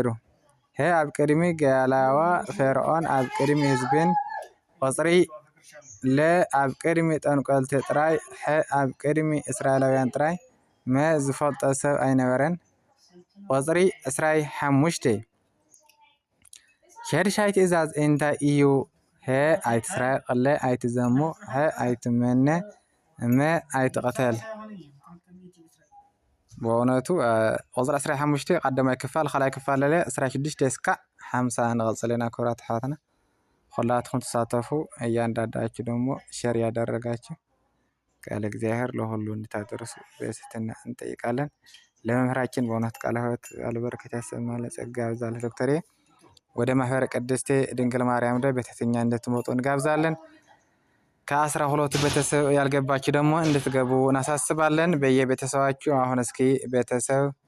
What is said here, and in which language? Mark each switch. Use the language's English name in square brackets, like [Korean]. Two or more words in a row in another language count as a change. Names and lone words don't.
[Tigrinya] ሀ ኣብ ቅድሚ ገያላዋ ፈርዖን፣ ኣብ ቅድሚ ህዝብን። ቁፅሪ ለ ኣብ ቅድሚ ጠንቆልቲ ጥራይ፣ ሐ ኣብ ቅድሚ እስራኤላውያን ጥራይ፣ መ ዝፈልጦ ሰብ ኣይነበረን። ቁፅሪ 25 ሸድሻይ ትእዛዝ እንታይ እዩ? ሀ ኣይትስረቅ፣ ለ ኣይትዘሙ፣ ሐ ኣይትመነ፣ መ ኣይትቐተል። ብእውነቱ ቁፅሪ 15 ቀዳማይ ክፋል፣ ካልኣይ ክፋል ለ 26 እስካዕ 50 ንቐፅል ኢና። ክቡራት ኣሕዋትና [Amharic] ሁላችሁም ተሳተፉ። እያንዳንዳችሁ ደግሞ ሼር ያደረጋችሁ ቃለ እግዚአብሔር ለሁሉ እንድታደርሱ በትህትና እንጠይቃለን። ለመምህራችን በእውነት ቃለ ሕይወት አልበረከት ያሰማል፣ ጸጋ ያብዛል። ዶክተር ወደ ማህበረ ቅድስት ድንግል ማርያም ላይ በትህትና እንድትመጡ እንጋብዛለን። ከ12 ቤተሰብ ያልገባችሁ ደግሞ እንድትገቡ እናሳስባለን። በየቤተሰባችሁ አሁን እስኪ ቤተሰብ